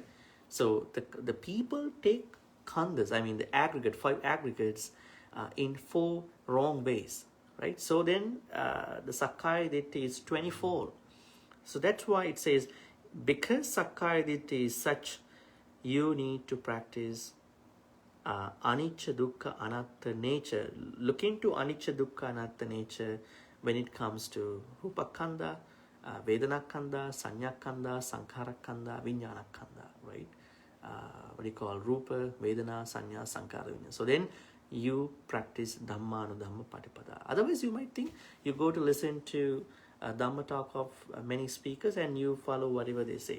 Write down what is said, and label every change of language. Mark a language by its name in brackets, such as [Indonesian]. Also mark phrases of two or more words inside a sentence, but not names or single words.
[English] So the people take khandhas, I mean the five aggregates in four wrong ways, right? So then the [Pali] Sakkaya Ditti [English] is 24. So that's why it says, because [Pali] Sakkaya Ditti [English] is such, you need to practice [Pali] anicca, dukkha, anatta [English] nature. Look into [Pali] anicca, dukkha, anatta [English] nature when it comes to [Pali] Rupakkhanda, Vedanakkhanda, Sanyakkhanda, Sankharakkhanda, Vijnanakkhanda, [English] right? [Pali] What do you call Rupa, Vedana, Sanya, Sankhara, Vijnana. [English] So then you practice [Pali] Dhamma Patipada. [English] Otherwise, you might think you go to listen to a Dhamma talk of many speakers and you follow whatever they say.